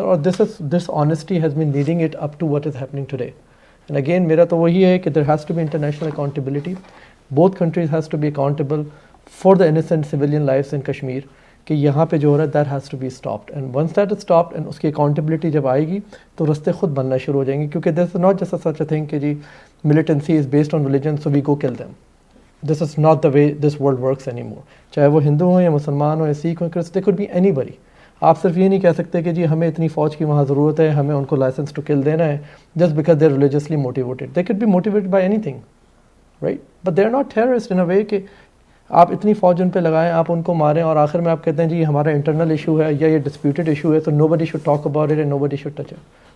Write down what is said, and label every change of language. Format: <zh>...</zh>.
<en>اور this honesty has been leading it up to what is happening today. And again</en> <ur>میرا تو وہی ہے کہ</ur> <en>There has to be international accountability. Both countries has to be accountable for the innocent civilian lives in Kashmir,</en> <ur>کہ یہاں پہ جو ہو رہا ہے</ur> <en>That has to be stopped. And once that is stopped and</en> <ur>اس کی اکاؤنٹیبلٹی جب آئے گی تو رستے خود بننا شروع ہو جائیں گے.</ur> <en>کیونکہ this is not just such a thing کہ جی militancy is based on religion so we go kill them. This is not the way this world works any more.</en> <ur>چاہے وہ ہندو ہوں یا مسلمان ہوں یا سکھ ہوں,</ur> <en>They could be anybody.</en> <ur>آپ صرف یہ نہیں کہہ سکتے کہ جی ہمیں اتنی فوج کی وہاں ضرورت ہے, ہمیں ان کو لائسنس ٹو کل دینا ہے</ur> <en>Just because they are religiously motivated. They could be motivated by anything, right, but they are not terrorist in a way</en> <ur>کہ آپ اتنی فوج ان پہ لگائیں, آپ ان کو ماریں, اور آخر میں آپ کہتے ہیں جی ہمارا انٹرنل ایشو ہے یا یہ ڈسپیوٹڈ ایشو ہے,</ur> <en>تو nobody should talk about it and nobody should touch it.</en>